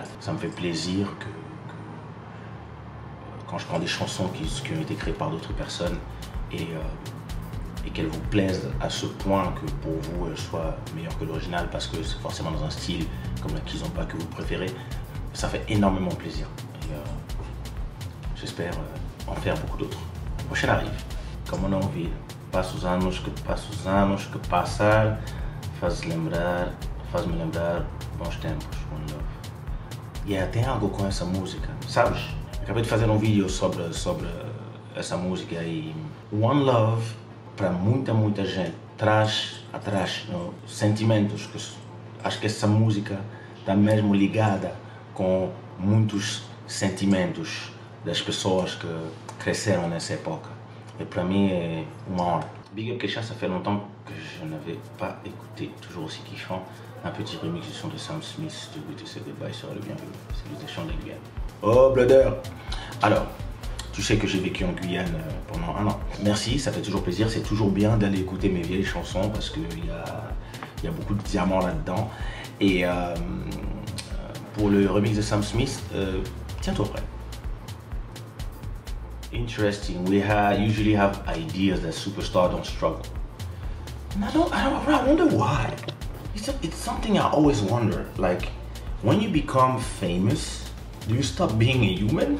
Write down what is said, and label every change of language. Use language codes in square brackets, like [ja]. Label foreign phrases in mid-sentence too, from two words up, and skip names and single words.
[fr] Ça me fait plaisir que quand je prends des chansons qui ont été créées par d'autres personnes et qu'elles vous plaisent à ce point que pour vous elles soient meilleures que l'original parce que c'est forcément dans un style comme la Kizomba que vous préférez, ça fait énormément plaisir. J'espère en faire beaucoup d'autres. A prochaine arrive. [pt] Como não ouvir? Passa os anos que passar, faz-me lembrar bons tempos, One Love. Yeah, tem algo com essa música, sabes? Acabei de fazer um vídeo sobre essa música e One Love, para muita gente, traz atrás sentimentos que acho que essa música está mesmo ligada com muitos sentimentos das pessoas que cresceram nessa época. [fr] Et pour moi, c'est une honte. [en] Big Up [fr] Kaysha, ça fait longtemps que je n'avais pas écouté, toujours aussi kiffant, un petit remix du son de Sam Smith, de Good to Say Goodbye sera le bienvenu. Salutations de la Guyane. Oh, Blooder! Alors, tu sais que j'ai vécu en Guyane pendant 1 an. Merci, ça fait toujours plaisir, c'est toujours bien d'aller écouter mes vieilles chansons parce qu'il y a beaucoup de diamants là-dedans. Et pour le remix de Sam Smith, tiens-toi prêt. [en] Interesting. We usually have ideas that superstars don't struggle. And I wonder why. It's something I always wonder. Like, when you become famous, do you stop being a human?